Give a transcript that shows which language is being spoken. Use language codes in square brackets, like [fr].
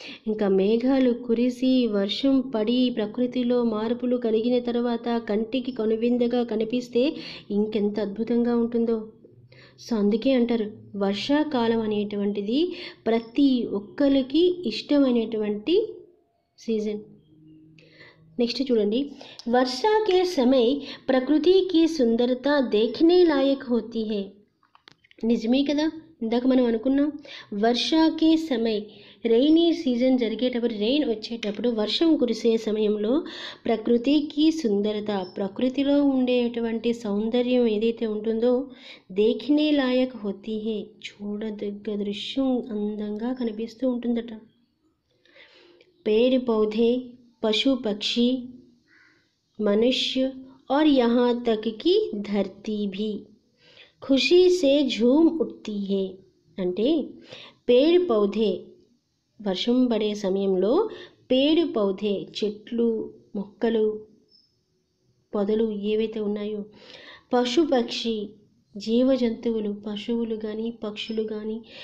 [te] ఇంకా మేఘాలు కురిసి వర్షం పడి ప్రకృతిలో మార్పులు కలిగిన తర్వాత కంటికి కనువిందుగా కనిపిస్తే ఇంకెంత అద్భుతంగా ఉంటుందో. సో అందుకే అంటారు వర్షాకాలం అనేటువంటిది ప్రతి ఒక్కరికి ఇష్టమైనటువంటి సీజన్. నెక్స్ట్ చూడండి, [hi] वर्षा के समय प्रकृति की सुंदरता देखने लायक होती है. [te] నిజమే కదా, ఇందాక మనం అనుకున్నాం [hi] వర్షాకే సమయ్, [te] రైనీ సీజన్ జరిగేటప్పుడు, రెయిన్ వచ్చేటప్పుడు, వర్షం కురిసే సమయంలో ప్రకృతికి సుందరత, ప్రకృతిలో ఉండేటువంటి సౌందర్యం ఏదైతే ఉంటుందో [hi] దేఖనే లాయక్ హోతీ హే, [te] చూడదగ్గ దృశ్యం అందంగా కనిపిస్తూ ఉంటుందట. [hi] पेड़ पौधे, पशु पक्षी, मनुष्य और यहाँ तक कि धरती भी खुशी से झूम उठती है. [te] అంటే [hi] పేడ్ పౌధే, [te] వర్షం పడే సమయంలో పేడ్ పౌధే, చెట్లు, మొక్కలు, పొదలు ఏవైతే ఉన్నాయో, పశు పక్షి, జీవ జంతువులు, పశువులు కానీ పక్షులు కానీ,